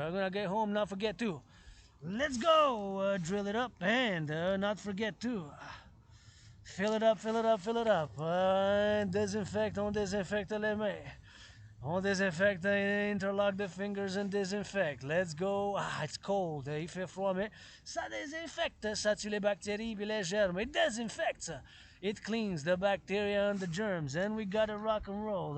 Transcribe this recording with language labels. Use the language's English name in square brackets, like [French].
[English] I'm gonna get home, not forget to. Let's go. Drill it up and not forget to. Fill it up, fill it up, fill it up. Disinfect, [French] on désinfecte les mains. On désinfecte, [English] interlock the fingers and disinfect. Let's go. Ah, it's cold. [French] Il fait froid, mais ça désinfecte. Ça tue les bactéries et les germes. [English] It disinfects. It cleans the bacteria and the germs. And we got a rock and roll.